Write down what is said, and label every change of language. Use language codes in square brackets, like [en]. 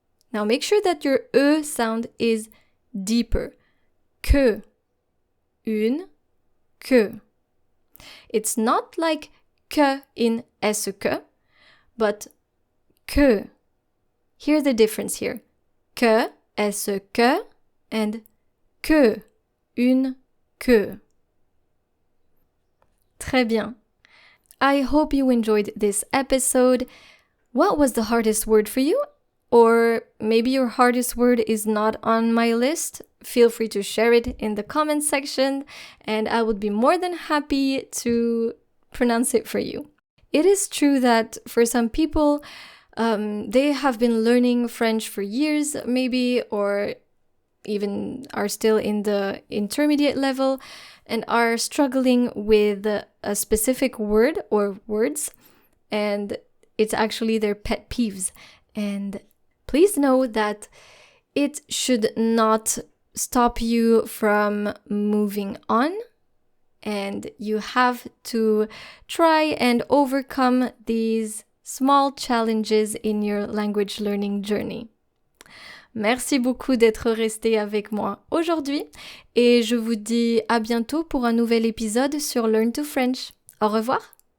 [en] Now make sure that your E sound is deeper. Queue. Une queue. It's not like que in SQ, but que. Hear the difference here. Que, SQ, and queue, une queue. [fr] Très bien. [en] I hope you enjoyed this episode. What was the hardest word for you? Or maybe your hardest word is not on my list. Feel free to share it in the comments section, and I would be more than happy to pronounce it for you. It is true that for some people, they have been learning French for years, maybe, or even are still in the intermediate level and are struggling with a specific word or words, and it's actually their pet peeves. And please know that it should not stop you from moving on, and you have to try and overcome these small challenges in your language learning journey. [fr] Merci beaucoup d'être resté avec moi aujourd'hui et je vous dis à bientôt pour un nouvel épisode sur Learn to French. Au revoir!